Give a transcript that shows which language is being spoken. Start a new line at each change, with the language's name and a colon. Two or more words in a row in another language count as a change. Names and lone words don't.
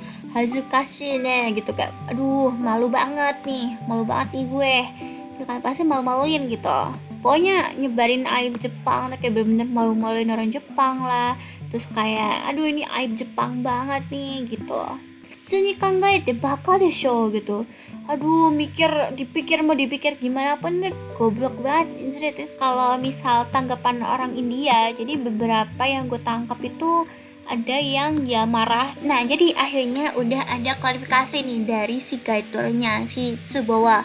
Indonesian: Hazukashi nih gitu, kayak aduh malu banget nih gue gitu kan, pasti malu-maluin gitu. Pokoknya nyebarin aib Jepang, kayak bener-bener malu-maluin orang Jepang lah. Terus kayak aduh ini aib Jepang banget nih gitu.
Japanese: しに考えてバカでしょ gitu.
Indonesian: Aduh dipikir gimana pun deh, goblok banget. Kalau misal tanggapan orang India, jadi beberapa yang gue tangkap itu ada yang ya marah. Nah jadi akhirnya udah ada klarifikasi nih dari si guide tournya, si Tsubowa.